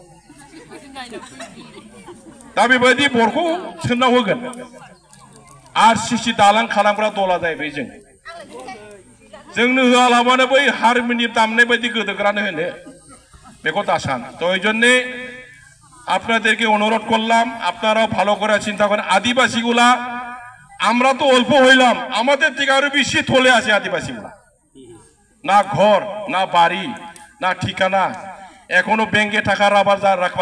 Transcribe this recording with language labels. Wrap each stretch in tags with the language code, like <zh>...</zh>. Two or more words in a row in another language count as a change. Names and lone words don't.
<brx>दा बेबायदि बरखौ सोरनाव होगोन आरसिसि दालां खालामग्रा दला जाहैबाय जोंनो होआलाबानो बै हारमोनियाम दामनाय बायदि गोदोग्रानो होनो बेखौ दासान</brx> <bn>তো এই জন্য আপনাদেরকে অনুরোধ করলাম আপনারাও ভালো করে চিন্তা করেন আদিবাসীগুলা আমরা তো অল্প হইলাম আমাদের থেকে আরো বেশি থলে আছে আদিবাসীগুলা না ঘর না বাড়ি না ঠিকানা এখনো ব্যাংকে টাকা রাখবার</bn>